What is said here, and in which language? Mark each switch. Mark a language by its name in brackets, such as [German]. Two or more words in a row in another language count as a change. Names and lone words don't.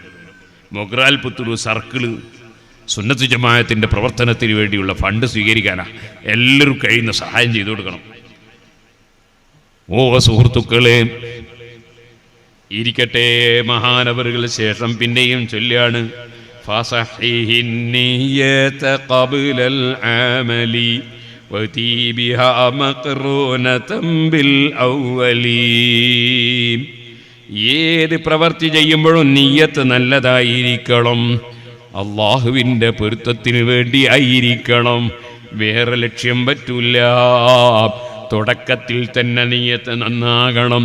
[Malayalam] മൊഗ്രാൽ പുത്തൂർ സർക്കിള് സുന്നത്ത് ജമാഅത്തിൻ്റെ പ്രവർത്തനത്തിന് വേണ്ടിയുള്ള ഫണ്ട് സ്വീകരിക്കാനാണ്. എല്ലാവരും കഴിയുന്ന സഹായം ചെയ്തു കൊടുക്കണം. ഓ സുഹൃത്തുക്കളെ, ഇരിക്കട്ടെ. മഹാനവറുകൾ ശേഷം പിന്നെയും ചൊല്ലാണ് [Arabic] فصحح النية قبل العمل وأتي بها مقرونة بالأول. [Malayalam] ഏത് പ്രവൃത്തി ചെയ്യുമ്പോഴും നിയ്യത്ത് നല്ലതായിരിക്കണം, അള്ളാഹുവിൻ്റെ പൊരുത്തത്തിന് വേണ്ടി ആയിരിക്കണം, വേറെ ലക്ഷ്യം പറ്റൂല. തുടക്കത്തിൽ തന്നെ നിയ്യത്ത് നന്നാകണം.